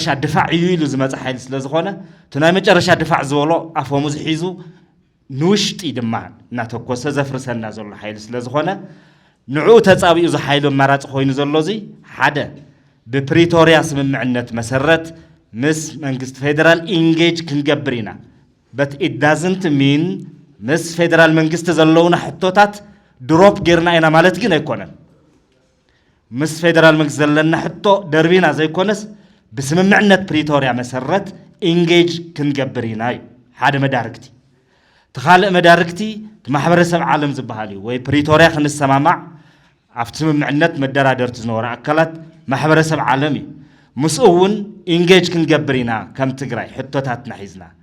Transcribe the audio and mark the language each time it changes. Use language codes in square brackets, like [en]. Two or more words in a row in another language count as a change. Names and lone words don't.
[ti] ድፋዕ እዩ ኢሉ ዝመፀ ሓይሊ ስለ ዝኾነ እቲ ናይ መጨረሻ ድፋዕ ዝበሎ ኣፈሙዝ ሒዙ ንውሽጢ ድማ እናተኮሰ ዘፍርሰና ዘሎ ሓይሊ ስለ ዝኾነ ንዕኡ ተጻቢኡ ዝሓይሉ ኣማራፂ ኮይኑ ዘሎ እዚ ሓደ ብፕሪቶሪያ ስምምዕነት መሰረት ምስ መንግስቲ ፌደራል ኢንጌጅ ክንገብር ኢና [en] but it doesn't mean [ti] ምስ ፌደራል መንግስቲ ዘለውና ሕቶታት ድሮፕ ጌርና ኢና ማለት ግን ኣይኮነን ምስ ፌደራል መንግስቲ ዘለና ሕቶ ደርቢና ዘይኮነስ ብስምምዕነት ፕሪቶሪያ መሰረት ኢንጌጅ ክንገብር ኢና እዩ ሓደ መዳርግቲ ተኻልእ መዳርግቲ ማሕበረሰብ ዓለም ዝበሃል እዩ ወይ ፕሪቶሪያ ክንሰማማዕ ኣብቲ ስምምዕነት መደራደርቲ ዝነበሩ ኣካላት ማሕበረሰብ ዓለም እዩ ምስኡ እውን ኢንጌጅ ክንገብር ኢና ከም ትግራይ ሕቶታትና ሒዝና